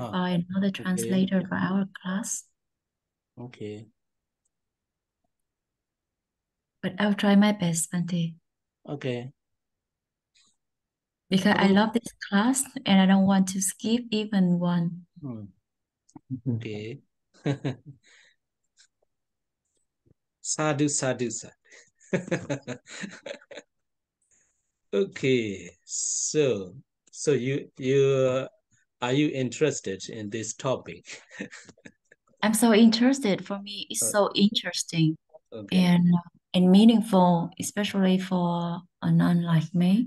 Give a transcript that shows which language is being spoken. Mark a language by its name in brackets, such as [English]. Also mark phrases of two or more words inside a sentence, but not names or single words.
[English] Ah, find another okay. translator for our class. Okay. But I'll try my best, Bante, Okay. because I Oh, love this class and I don't want to skip even one. okay. [Pali] Sadhu, sadhu, sadhu. [English] Okay. So you are you interested in this topic? I'm so interested. For me, it's Uh, so interesting Okay. and and meaningful, especially for a nun like me.